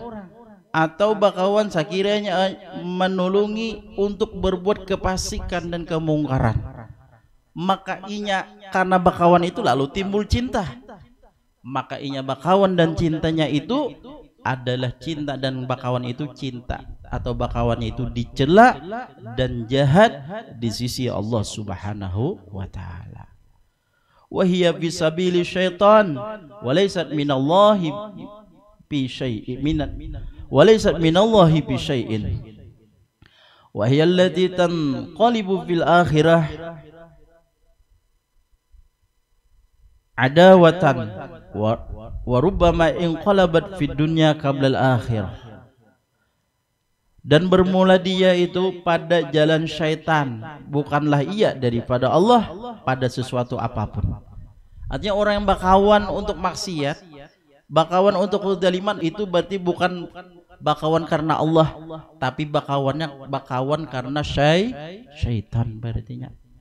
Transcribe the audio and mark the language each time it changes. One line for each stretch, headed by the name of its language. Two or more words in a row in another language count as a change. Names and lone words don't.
Banjar: Atau bakawan sekiranya menolongi untuk berbuat kefasikan dan kemungkaran. Maka inya karena bakawan itu lalu timbul cinta. Maka inya bakawan dan cintanya itu adalah cinta, dan bakawan itu cinta atau bakawannya itu dicela dan jahat di sisi Allah
Arabic: سبحانه وتعالى. وهي في سبيل الشيطان وليست من الله في شيء وليست من الله في شيء وهي التي تنقلب في الآخرة عداوة وربما انقلبت في الدنيا قبل الآخرة.
Banjar: Dan bermula dia itu pada jalan syaitan, bukanlah ia daripada Allah pada sesuatu apapun. Artinya orang yang bakawan untuk maksiat, bakawan untuk kezaliman, itu berarti bukan bakawan karena Allah, tapi bakawan karena syaitan berartinya.